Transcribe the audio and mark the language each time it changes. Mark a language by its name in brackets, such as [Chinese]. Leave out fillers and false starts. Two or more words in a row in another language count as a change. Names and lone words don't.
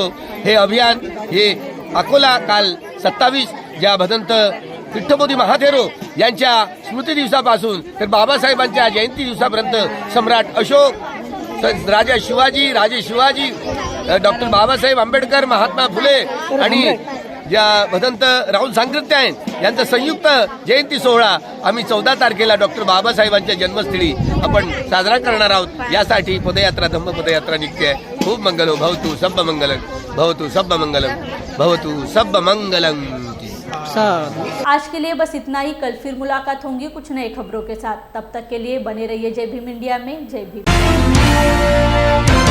[Marathi] हे अभियान हे अकोला काल 27 ज्या भदंत विठ्ठलबोधी महाथेरो यांच्या स्मृती दिवसापासून तर बाबासाहेबांच्या जयंती दिवसापर्यंत सम्राट अशोक, राजे शिवाजी, डॉक्टर बाबासाहेब आंबेडकर, महात्मा फुले आणि ज्या भदंत राहुल सांकृत्य आहेत यांचा संयुक्त जयंती सोहळा आम्ही 14 तारखेला डॉक्टर बाबासाहेबांच्या जन्मस्थळी आपण साजरा करणार आहोत। यासाठी पदयात्रा, धम्म पदयात्रा निघते आहे। [Pali] खूप मंगलो भवतु सब मंगलम, भवतु सब मंगलम, भवतु सब मंगलम। [Hindi] आज के लिए बस इतना ही। कल फिर मुलाकात होंगी कुछ नई खबरों के साथ। तब तक के लिए बने रहिए जय भीम इंडिया में। जय भीम।